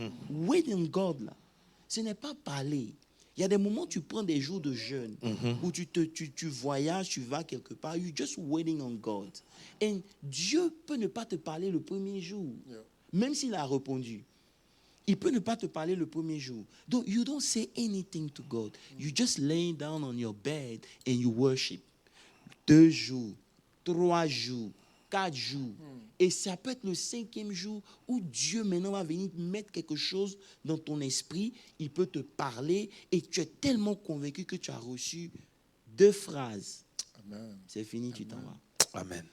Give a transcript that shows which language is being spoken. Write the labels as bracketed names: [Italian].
[English] Wait in God, [French] là. Ce n'est pas parler. Il y a des moments où tu prends des jours de jeûne, où tu voyages, tu vas quelque part, [English] you're just waiting on God. [French] Et Dieu peut ne pas te parler le premier jour, même s'il a répondu. Il peut ne pas te parler le premier jour. Donc, [English] you don't say anything to God. You just lay down on your bed and you worship. [French] 2 jours, 3 jours, 4 jours. Et ça peut être le 5e jour où Dieu maintenant va venir mettre quelque chose dans ton esprit. Il peut te parler et tu es tellement convaincu que tu as reçu 2 phrases. Amen. C'est fini, tu t'en vas. Amen.